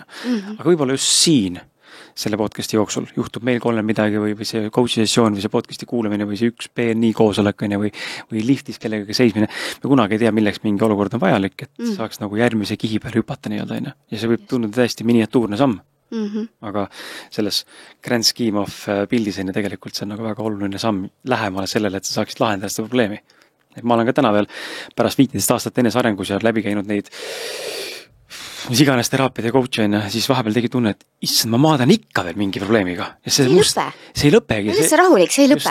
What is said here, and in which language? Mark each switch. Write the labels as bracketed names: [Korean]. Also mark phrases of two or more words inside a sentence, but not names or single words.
[Estonian] Aga võib-olla just siin selle podcasti jooksul juhtub meil kolmel midagi või see coachi sessioon või see podcasti kuulamine või see üks PNI koosolek või liftis kellegagi seismine. Me kunagi ei tea, milleks mingi olukord on vajalik, et saaks nagu järgmise kihi peale hüpata nii-öelda. Ja see võib tunduda täiesti miniatuurne samm. Aga selles [English] grand scheme of [Estonian] pildis tegelikult see on nagu väga oluline samm lähemale sellele, et sa saaksid lahendada seda probleemi. Et ma olen ka täna veel pärast 15 aastat enesearengus ja läbi käinud neid mis iganes teraapiad ja coach on, siis vahepeal tegi tunne, et issand, ma maadan ikka veel mingi probleemiga. Ja see ei lõpegi. See rahulik, see ei lõpe.